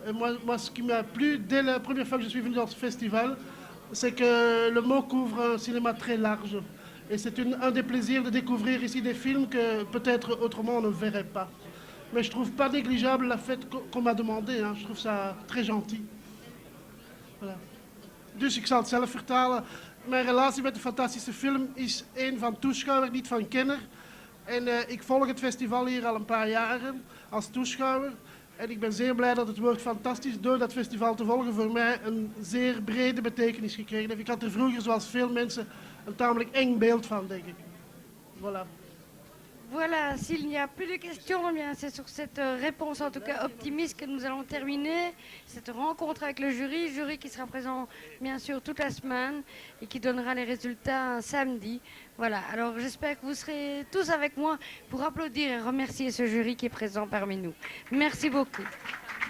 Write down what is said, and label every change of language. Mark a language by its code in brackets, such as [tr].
[fr] Et moi, ce qui m'a plu dès la première fois que je suis venu dans ce festival, c'est que le mot couvre un cinéma très large. Et c'est un des plaisirs de découvrir ici des films que peut-être autrement on ne verrait pas. Mais je trouve pas négligeable la fête qu'on m'a demandé. Hein. Je trouve ça très gentil. Voilà. [nl] Dus ik zal het zelf vertalen. Mijn relatie met de fantastische film is één van toeschouwer, niet van kenner. En ik volg het festival hier al een paar jaren als toeschouwer. En ik ben zeer blij dat het woord fantastisch door dat festival te volgen voor mij een zeer brede betekenis gekregen heeft. Ik had er vroeger, zoals veel mensen, een tamelijk eng beeld van, denk ik. Voilà. [fr] Voilà, s'il n'y a plus de questions, eh bien c'est sur cette réponse en tout cas optimiste que nous allons terminer cette rencontre avec le jury qui sera présent bien sûr toute la semaine et qui donnera les résultats un samedi. Voilà, alors j'espère que vous serez tous avec moi pour applaudir et remercier ce jury qui est présent parmi nous. Merci beaucoup.